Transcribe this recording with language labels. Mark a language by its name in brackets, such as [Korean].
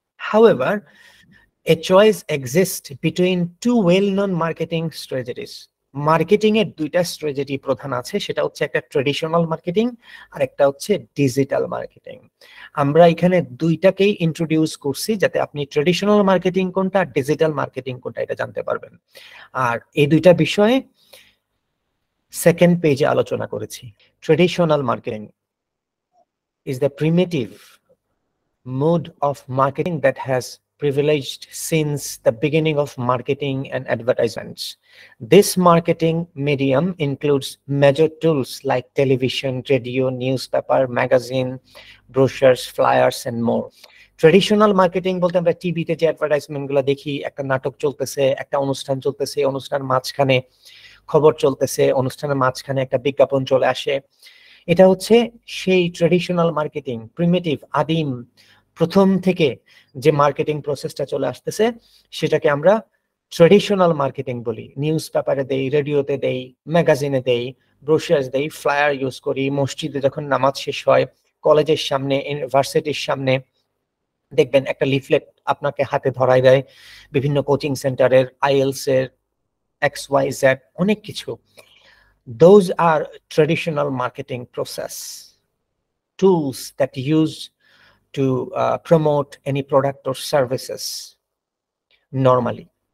[English] However, a choice exists between two well-known marketing strategies. [Bangla] Marketing এর দুইটা strategy প্রধান আছে, সেটা হচ্ছে একটা ট্রেডিশনাল মার্কেটিং আর একটা হচ্ছে ডিজিটাল মার্কেটিং। আমরা এখানে দুইটাকেই ইন্ট্রোডিউস করছি যাতে আপনি ট্রেডিশনাল মার্কেটিং কোনটা, ডিজিটাল মার্কেটিং কোনটা এটা জানতে পারবেন। আর এই দুইটা বিষয়ে সেকেন্ড পেজে আলোচনা করেছি। [English] Traditional marketing is the primitive mode of marketing that has privileged since the beginning of marketing and advertisements. This marketing medium includes major tools like television, radio, newspaper, magazine, brochures, flyers, and more. [Bangla] Traditional marketing বলতে আমরা টিভিতে যে advertisement গুলো দেখি, একটা নাটক চলতেছে, একটা অনুষ্ঠান চলতেছে, অনুষ্ঠান মাঝখানে খবর চলতেছে, অনুষ্ঠানের মাঝখানে একটা বিজ্ঞাপন চলে আসে, এটা হচ্ছে সেই ট্রেডিশনাল মার্কেটিং, প্রিমিটিভ, আদিম, প্রথম থেকে যে মার্কেটিং প্রসেসটা চলে আসতেছে সেটাকে আমরা ট্রেডিশনাল মার্কেটিং বলি। নিউজ পেপারে দেই, রেডিওতে দেই, ম্যাগাজিনে দেই, ব্রোশার্স দেই, ফ্লায়ার ইউজ করি, মসজিদে যখন নামাজ শেষ হয়, কলেজের সামনে, ইউনিভার্সিটির সামনে দেখবেন একটা লিফলেট আপনাকে হাতে ধরায় দেয়, বিভিন্ন কোচিং সেন্টারের, আইএলস এর, XYZ, অনেক কিছু। [English] Those are traditional marketing process tools that use to promote any product or services normally.